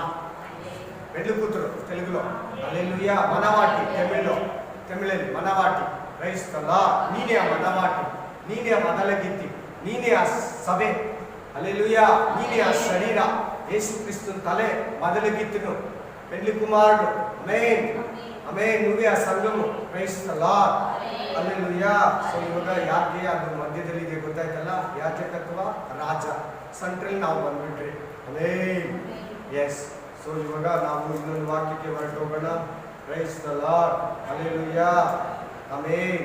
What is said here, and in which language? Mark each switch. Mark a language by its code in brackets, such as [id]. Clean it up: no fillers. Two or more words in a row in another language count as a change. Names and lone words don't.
[kn] ಬೆಳ್ಳು ಕೂತರು ತೆಲುಗುలో, ಹಲ್ಲೆಲೂಯಾ. ಮನವಾಟಿ ತಮಿಳಲ್ಲಿ ಮನವಾಟಿ. ಕ್ರೈಸ್ತಲ್ಲ, ನೀನೇ ಆ ಮನವಾಟಿ, ನೀನೇ ಆ ಮೊದಲ ಗಿತ್ತಿ, ನೀನೇ ಆ ಸಭೆ. ಹಲ್ಲೆಲೂಯಾ. ನೀನೇ ಆ ಶರೀರ. ಯೇಸು ಕ್ರಿಸ್ತನ ತಲೆ ಮೊದಲ ಗಿತ್ತನು, [te] పెళ్లి కుమారుడు. ఆమేన్, ఆమేన్. నువ్వే ఆ సంఘము. [en] Praise the Lord. [kn] ಅಲ್ಲೆಲೂಯಾ. ಸೊ ಇವಾಗ ಯಾಕೆ ಅದು ಮಧ್ಯದಲ್ಲಿ ಇದೆ ಗೊತ್ತಾಯ್ತಲ್ಲ, ಯಾಜಕತ್ವ ರಾಜ ಸೆಂಟ್ರಲ್ ನಾವು ಬಂದ್ಬಿಟ್ರಿ. ಆಮೆನ್. ಎಸ್. ಸೊ ಇವಾಗ ನಾವು ಇನ್ನೊಂದು ವಾಕ್ಯಕ್ಕೆ ಹೊರಟೋಗೋಣ. [en] Praise the Lord. ಹಲ್ಲೆಲೂಯಾ. ಆಮೆನ್.